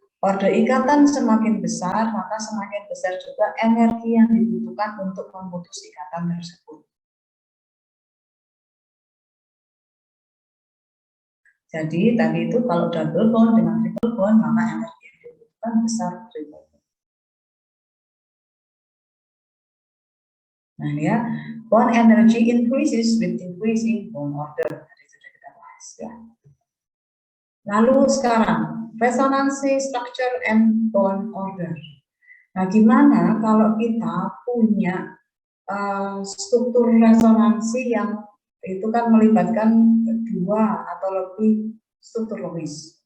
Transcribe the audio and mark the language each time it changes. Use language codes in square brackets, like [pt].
[id] Order ikatan semakin besar, maka semakin besar juga energi yang dibutuhkan untuk memutus ikatan tersebut. Jadi tadi itu kalau double bond dengan triple bond maka energi yang dibutuhkan besar triple bond. [en] Nah ya, bond energy increases with increasing bond order. [id] Tadi sudah kita bahas ya. Lalu sekarang resonansi [en] structure and bond order. [id] Nah gimana kalau kita punya struktur resonansi yang itu kan melibatkan dua atau lebih struktur logis.